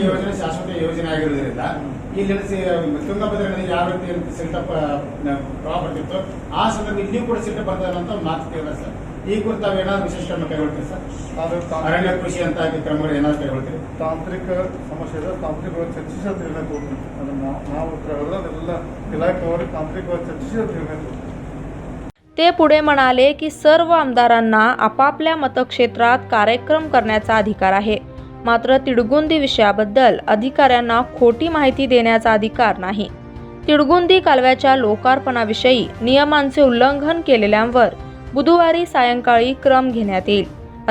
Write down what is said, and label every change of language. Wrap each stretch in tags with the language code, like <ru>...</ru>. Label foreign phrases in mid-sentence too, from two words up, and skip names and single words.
<kn>ಯೋಜನೆ ಶಾಶ್ವತ ಯೋಜನೆ ಆಗಿರೋದ್ರಿಂದ ಇಲ್ಲಿ ತುಂಗಭದ್ರಾ ನದಿ ಯಾವ ರೀತಿ</kn> <en>silt-up property</en> <kn>ಇತ್ತು ಆ ಸಂದರ್ಭ ಇಲ್ಲಿಯೂ ಕೂಡ ಸಿಲ್ಟಪ್ ಬರ್ತಾರೆ ಅಂತ ಒಂದು ಮಾತು ಕೇಳಿದ್ರೆ ಸರ್. ಈ ಕುರಿತು ತಾವೇನಾದ್ರು ವಿಶೇಷ ಕ್ರಮ ಕೈಗೊಳ್ತೀರಿ ಸರ್? ಅರಣ್ಯ ಕೃಷಿ ಅಂತ ಕ್ರಮಗಳು ಏನಾದ್ರು ಕೈಗೊಳ್ತೀರಿ? ತಾಂತ್ರಿಕ ಸಮಸ್ಯೆ ಇದೆ, ತಾಂತ್ರಿಕವಾಗಿ ಚರ್ಚಿಸಿ ಅದು ನಿರ್ಣಯ ತಗೊಳ್ತೀವಿ. ಅದನ್ನು ನಾವು ಉತ್ತರ ಹೇಳಿದ್ರೆ ಅದೆಲ್ಲ ಇಲಾಖೆಯವರಿಗೆ ತಾಂತ್ರಿಕವಾಗಿ ಚರ್ಚಿಸಿ ಅದು ನಿರ್ಣಯ ತಗೊಳ್ತೀವಿ.</kn> <mr>ते पुढे म्हणाले की सर्व आमदारांना आपापल्या मतक्षेत्रात कार्यक्रम करण्याचा अधिकार आहे. मात्र तिडगुंदी विषयाबद्दल अधिकाऱ्यांना खोटी माहिती देण्याचा अधिकार नाही. तिडगुंदी कालव्याच्या लोकार्पणाविषयी नियमांचे उल्लंघन केलेल्यांवर बुधवारी सायंकाळी क्रम घेण्यात येईल.</mr>